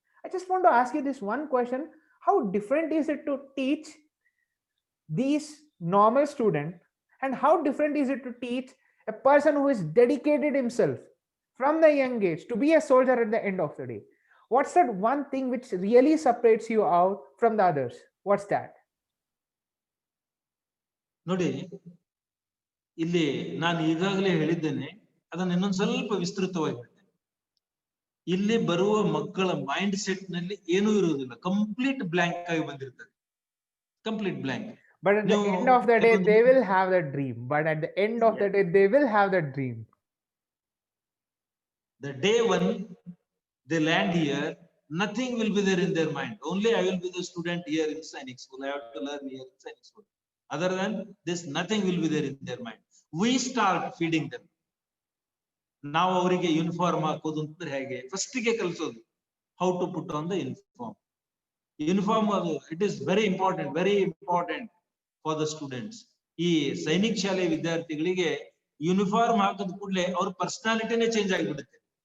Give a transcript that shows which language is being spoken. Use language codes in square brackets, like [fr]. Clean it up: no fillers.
[en] I just want to ask you this one question: how different is it to teach these normal students, and how different is it to teach a person who is dedicated himself from the young age to be a soldier at the end of the day? What's that one thing which really separates you out from the others? What's that? [kn] ನೋಡಿ, ಇಲ್ಲಿ ನಾನು ಈಗಾಗಲೇ ಹೇಳಿದ್ದೇನೆ, ಅದನ್ನ ಇನ್ನೊಂದು ಸ್ವಲ್ಪ ವಿಸ್ತೃತವಾಗಿ ಹೇಳ್ತೇನೆ. ಇಲ್ಲಿ ಬರುವ ಮಕ್ಕಳ ಮೈಂಡ್ ಸೆಟ್ ನಲ್ಲಿ ಏನೂ ಇರುವುದಿಲ್ಲ, ಕಂಪ್ಲೀಟ್ ಬ್ಲಾಂಕ್ ಆಗಿ ಬಂದಿರ್ತಾರೆ, complete blank. [en] But at the end of the day, they will have that dream. But at the end of the day, they will have that dream. The day when they land here, nothing will be there in their mind. Only I will be the student here in Sainik School. I have to learn here in Sainik School. Other than this, nothing will be there in their mind. We start feeding them. [kn] ನಾವು ಅವರಿಗೆ uniform ಹಾಕೋದು ಅಂತಂದ್ರೆ ಹೇಗೆ first ಗೆ ಕಲಿಸೋದು, [en] How to put on the uniform. ಅದು it is very important for the students. [kn] ಈ ಸೈನಿಕ್ ಶಾಲೆ ವಿದ್ಯಾರ್ಥಿಗಳಿಗೆ ಯೂನಿಫಾರ್ಮ್ ಹಾಕದ ಕೂಡಲೇ ಅವ್ರ ಪರ್ಸನಾಲಿಟಿನೇ ಚೇಂಜ್ ಆಗಿಬಿಡುತ್ತೆ.